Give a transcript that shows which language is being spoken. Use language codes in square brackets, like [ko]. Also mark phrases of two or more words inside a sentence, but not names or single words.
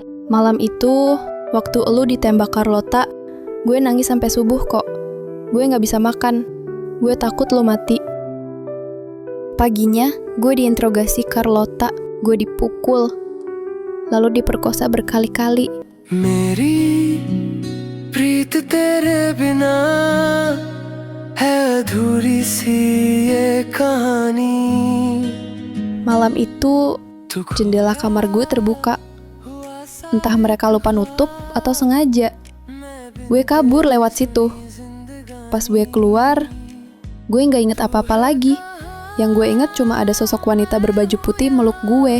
[id] Malam itu, waktu elu ditembak Carlota, gue nangis sampai subuh kok. Gue gak bisa makan. Gue takut lo mati. Paginya, gue diinterogasi Carlota. Gue dipukul. Lalu diperkosa berkali-kali. [hi] Meri प्रीत तेरे बिना है अधूरी सी ये कहानी. [id] Malam itu, jendela kamar gue terbuka. Entah mereka lupa nutup atau sengaja. Gue kabur lewat situ. Pas gue keluar, gue gak inget apa-apa lagi. Yang gue inget cuma ada sosok wanita berbaju putih meluk gue.